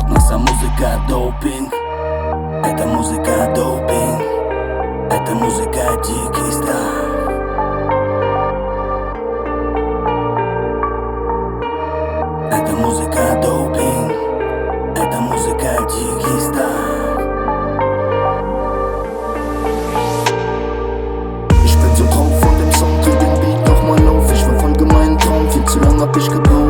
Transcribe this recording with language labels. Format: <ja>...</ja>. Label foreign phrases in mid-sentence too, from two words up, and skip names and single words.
<ru>Наша музыка допинг, это музыка допинг, это музыка дикий став. Это музыка допинг, это музыка дикий став.</ru> <de>Ich bin so drauf von dem Song, dreh den Beat nochmal auf. Ich verfolge meinen Traum, viel zu lang hab ich gebraucht.</de>